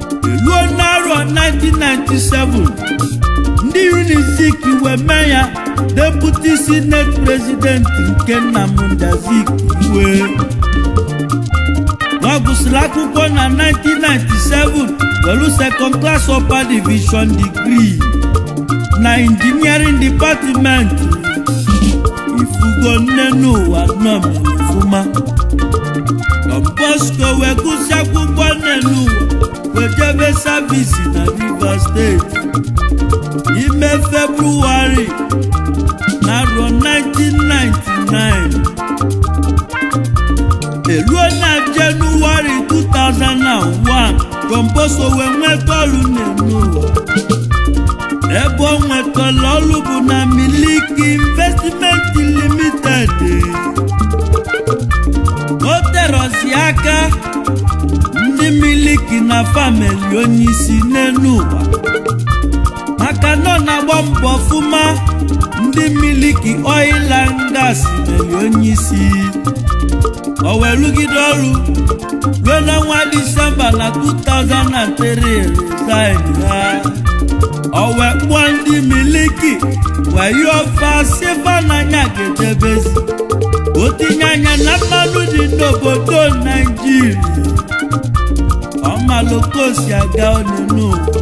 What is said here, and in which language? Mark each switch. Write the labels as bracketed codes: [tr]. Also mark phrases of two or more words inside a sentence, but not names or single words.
[ig] Eruo n'arọ nineteen ninety-seven, ndị Unizik wee mee ya [en] deputy senate president [ig] nke Nnamdi Azikiwe. Ọ gụsịrị akwụkwọ na nineteen ninety-seven, welu [en] second class upper division degree [ig] na [en] engineering department. [ig] Ifugo nne n'ụwa nọ m ọfụma. Don Bosco wee gụsị akwụkwọ nne n'ụwa, wee jebe service na Rivers State. Ime February na arọ nineteen ninety-nine. Eruo na January two thousand and one, Don Bosco wee nweta ọrụ nne n'ụwa. Ebe o nwetara ọrụ bụ na Miliki Investment Limited. O terọzi aka ndị Miliki na family onye isi n'elu ụwa. Maka na ọ na-agba mbọ ọfụma, ndị Miliki Oil and Gas meli onye isi. O wee rụgide ọrụ ruo n'ọnwa Disemba na two thousand and three. side ha. O wee kpọọ ndị miliki, wee yọọ fa sị fa na anya ga-edebezi. O tinye anya na mmanụ dị n'obodo Naịjirịa. Ọ malụ ka o si aga ọnụ n'ụwa.